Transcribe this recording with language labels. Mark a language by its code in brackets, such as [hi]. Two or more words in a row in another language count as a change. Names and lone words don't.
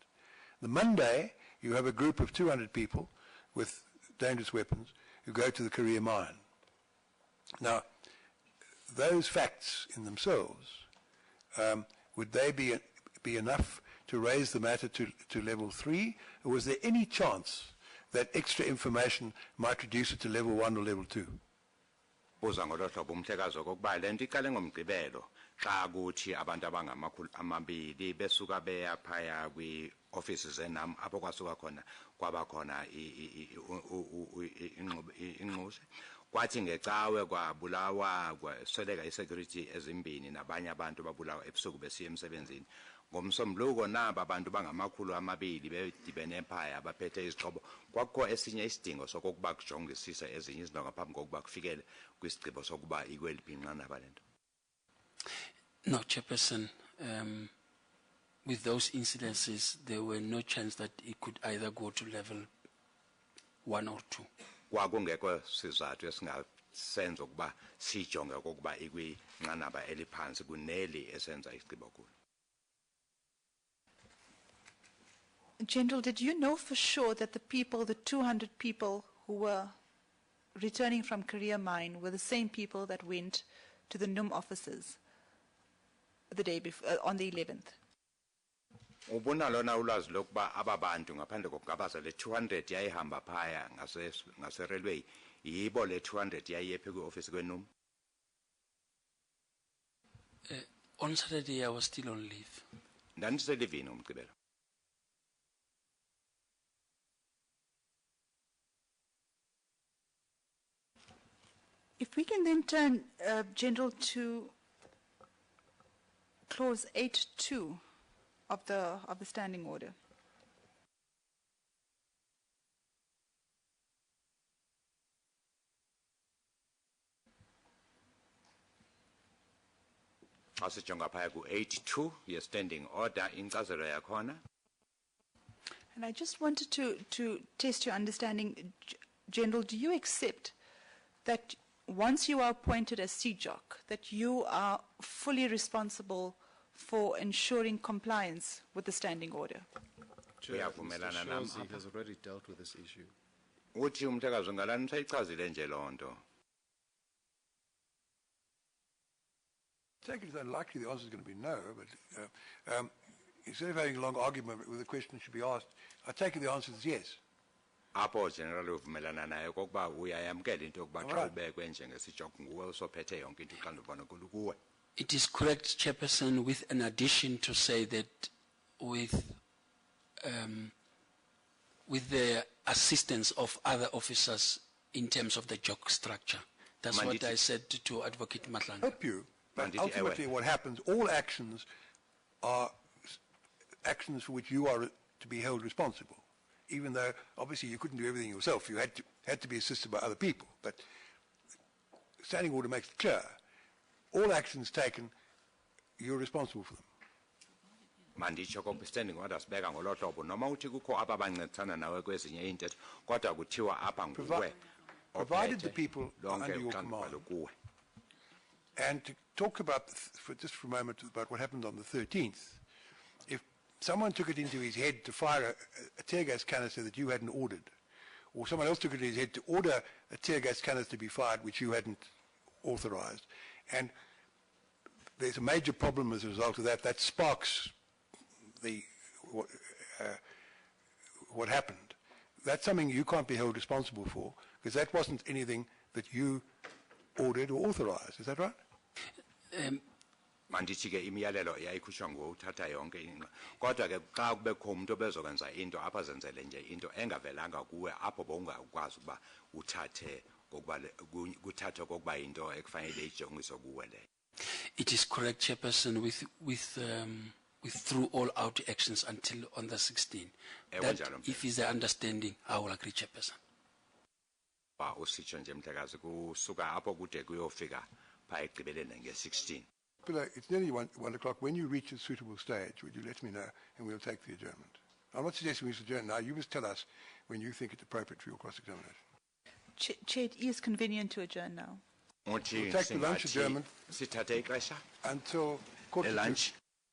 [en] The Monday, you have a group of 200 people with dangerous weapons who go to the Korea mine. Now, those facts in themselves, would they be enough to raise the matter to level 3, or was there any chance that extra information might reduce it to level 1 or level 2? [xh] Uza ngolo hlobo umhlekazi okokuba le nto iqale ngomgqibelo xa kuthi abantu abangamakhulu amabili besuka beya phaya kwi-offices zenam apho kwasuka khona kwaba khona inxuse. Kwathi ngecawe kwabulawa kwasweleka i-security ezimbini nabanye abantu babulawa ebusuku besiya emsebenzini. Ngomsombuluko naba abantu bangamakhulu amabili bedibene phaya baphethe izixhobo. Kwakho esinye isidingo sokokuba kujongisise ezinye izinto ngaphambi kokuba kufikele kwisigqibo sokuba ikweliphi inqanaba lento. [en] No, Chairperson, with those incidences, there were no chance that it could either go to level 1 or 2. [xh] Kwakungekho sizathu esingasenza ukuba sijonge okokuba ikwinqanaba eliphansi kuneli esenza isigqibo kulo. [en] General, did you know for sure that the 200 people who were returning from Korea mine were the same people that went to the NUM offices the day before, on the 11th? [xh] Ubona lona ulwazi lokuba ababantu ngaphandle kokugabaza le 200 yayihamba phaya ngase-railway yibo le 200 yayiyephi kwi-office kweNUM? [en] On Saturday I was still on leave. [xh] Ndandiselivini umgqibelo. [en] If we can then turn, General, to clause 8.2 of the standing order. [xh] Asijonga phaya ku-82 ye- [en] standing order [xh] inkcazelo yakhona. [en] And I just wanted to test your understanding, General. Do you accept that once you are appointed as CJOC, that you are fully responsible for ensuring compliance with the standing order? Chair, Mr. Shozi has already dealt with this issue. [xh] Uthi umhlekazi ngalani sayichazile nje loo nto. [en] Take it as unlikely the answer is going to be no, but instead of having a long argument with the question should be asked, I take it the answer is yes. [xh] Apho generally uvumelana naye kokuba uyayamkela into yokuba xa ubekwe njengesijoko nguwe usophethe yonke into uxanduva nkulu kuwe. [en] It is correct, Chairperson, with an addition to say that with the assistance of other officers in terms of the JOC structure. That's what I said to Advocate Matlang. Help you, but ultimately what happens, all actions are actions for which you are to be held responsible. Even though obviously you couldn't do everything yourself, you had to be assisted by other people. But standing order makes it clear, all actions taken, you're responsible for them. [xh] manditsho kokuba [en] standing orders [xh] beka ngolo hlobo noma uthi kukho aba bancedisana nawe kwezinye iintetho kodwa kuthiwa apha nguwe [en] provided the people are under your command. And to talk about, just for a moment, about what happened on the 13th, if someone took it into his head to fire a tear gas canister that you hadn't ordered, or someone else took it in his head to order a tear gas canister to be fired which you hadn't authorized, and there's a major problem as a result of that, that sparks what happened. That's something you can't be held responsible for, because that wasn't anything that you ordered or authorized. Is that right? [xh] Mandithi ke imiyalelo yayikhutshwa ngothatha yonke into kodwa ke xa kubekho umuntu obezokwenza into apha zenzele nje into engavelanga kuwe apho bowungakwazi ukuba uthathe kokuba kuthathe kokuba into ekufanele ijongiswe kuwe leyo. [en] It is correct, Chairperson, with through all out actions until on the 16th. That if is the understanding, I will agree, Chairperson. [xh] Usitsho nje mhlekazi kusuka apho kude kuyofika pha egqibeleni nge-16. [en] It's nearly 1 o'clock. When you reach a suitable stage, would you let me know, and we'll take the adjournment. I'm not suggesting we should adjourn now. You must tell us when you think it's appropriate for your cross-examination. Chair, it is convenient to adjourn now. We'll take the lunch adjournment [xh] sithathe ixesha [en] until quarter to lunch